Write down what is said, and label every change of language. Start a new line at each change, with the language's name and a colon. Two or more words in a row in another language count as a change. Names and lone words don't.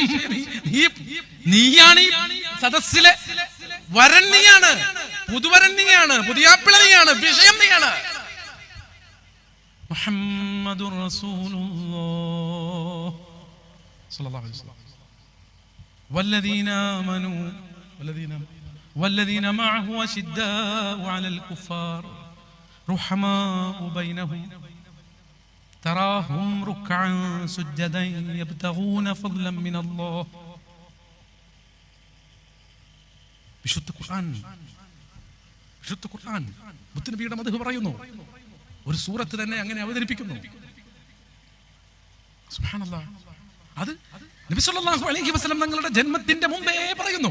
Malayalam: നീയാണ് ഈ സദസ്സിലെ വരൻ, നീയാണ് പുതുവരൻ, നീയാണ് പുതിയാപ്പിള, നീയാണ് വിഷയം, നീയാണ്.
Arabic: محمد رسول الله صلى الله عليه وسلم والذين معه أشداء على الكفار رحماء بينهم تراهم ركعا سجدا يبتغون فضلا من الله.
Malayalam: വിശുദ്ധ ഖുർആൻ മുത്തുനബിയുടെ മദ്ഹ് പറയുന്നു. ഒരു സൂറത്ത് തന്നെ അങ്ങനെ അവതരിപ്പിക്കുന്നു.
Arabic: سبحان الله.
Malayalam: അത് നബി
Arabic: صلى الله عليه وسلم
Malayalam: തങ്ങളുടെ ജന്മത്തിന്റെ മുമ്പേ പറയുന്നു.